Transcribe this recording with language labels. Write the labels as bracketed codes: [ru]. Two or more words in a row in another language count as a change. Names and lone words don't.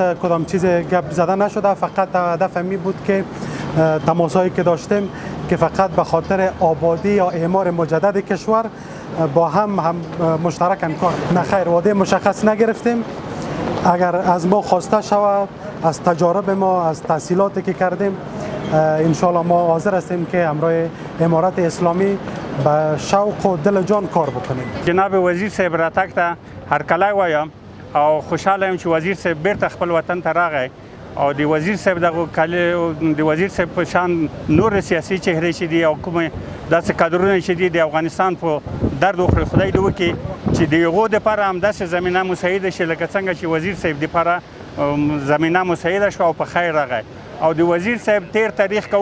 [fa] کدام چیز گپ زده نشده فقط هدف می بود که تماسایی که داشتیم که فقط به خاطر آبادی یا اعمار مجدد کشور با هم مشترکاً کار نخیر وعده مشخص نگرفتیم اگر از ما خواسته شود از تجارب ما از تحصیلاتی که کردیم انشاءالله ما حاضر هستیم که همراه امارت اسلامی به شوق و دل جان کار بکنیم. [ps] جناب وزیر صاحب راتګ ته هرکلی وایم او خوشحاله یم چې وزیر صاحب بیرته خپل وطن ته راغی او د وزیر صاحب د وزیر صاحب په شان نور سیاسي چهرې چې دي او کومې داسې کادرونه چې دي د افغانستان په درد وخوري خدای دې وکړي چې د هغو دپاره همداسې زمینه مساعده شي لکه څنګه چې وزیر صاحب دپاره زمینه مساعده شوه او په خیر راغی او د وزیر صاحب تیر تاریخ که